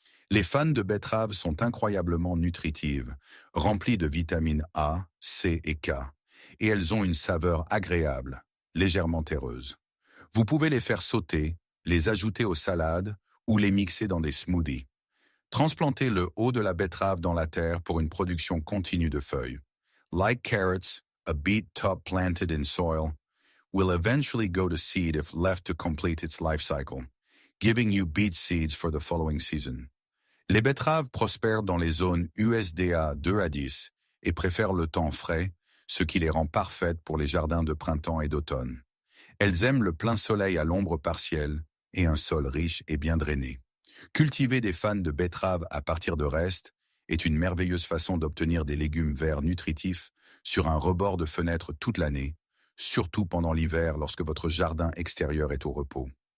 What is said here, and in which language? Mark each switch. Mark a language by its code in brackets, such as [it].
[fr] Les fans de betterave sont incroyablement nutritives, remplies de vitamines A, C et K, et elles ont une saveur agréable, légèrement terreuse. Vous pouvez les faire sauter, les ajouter aux salades ou les mixer dans des smoothies. Transplantez le haut de la betterave dans la terre pour une production continue de feuilles. [en] Like carrots, a beet top planted in soil will eventually go to seed if left to complete its life cycle, giving you beet seeds for the following season. [fr] Les betteraves prospèrent dans les zones USDA 2 à 10 et préfèrent le temps frais, ce qui les rend parfaites pour les jardins de printemps et d'automne. Elles aiment le plein soleil à l'ombre partielle et un sol riche et bien drainé. Cultiver des fans de betteraves à partir de restes est une merveilleuse façon d'obtenir des légumes verts nutritifs sur un rebord de fenêtre toute l'année, surtout pendant l'hiver lorsque votre jardin extérieur est au repos.